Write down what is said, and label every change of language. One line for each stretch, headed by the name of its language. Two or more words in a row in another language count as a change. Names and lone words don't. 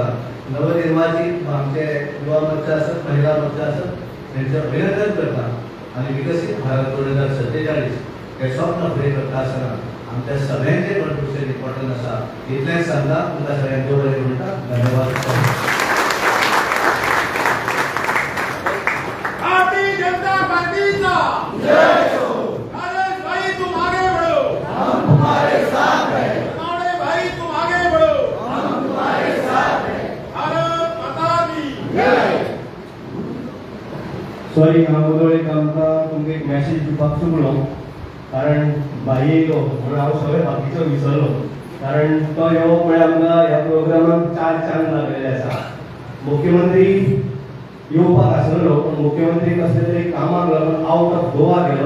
Konkani: नवनिर्वाचित आमचे युवा मोर्चा आसत महिला मोर्चा आसत त्यांचे अभिनंदन करता आणि विकसित भारत 2047 हे स्वप्न फुडें करता आसतना आमच्या सगळ्यांचे
English: contribution important
Konkani: आसा इतलेंच सांगता तुमकां सगळ्यांक देव बरें म्हणटा धन्यवाद. भारतीय जनता पार्टीचा जय हो।
Hindi: नरेश भाई तुम आगे बढ़ो, हम तुम्हारे साथ हैं। नौड़े भाई तुम आगे बढ़ो, हम तुम्हारे साथ हैं। भारत माता की जय।
Konkani: सॉरी हांव उदोळेक आमकां तुमकां एक मॅसेज दिवपाक चुकलो कारण भाई येयलो म्हणून हांव सगळें बाकीचो विसरलो कारण तो येवप म्हळ्यार आमकां ह्या प्रोग्रामाक 4 चांद लागलेले आसा. मुख्यमंत्री येवपाक आसलेलो पण मुख्यमंत्री कसले तरी कामाक लागून
English: out of Goa
Konkani: गेलो.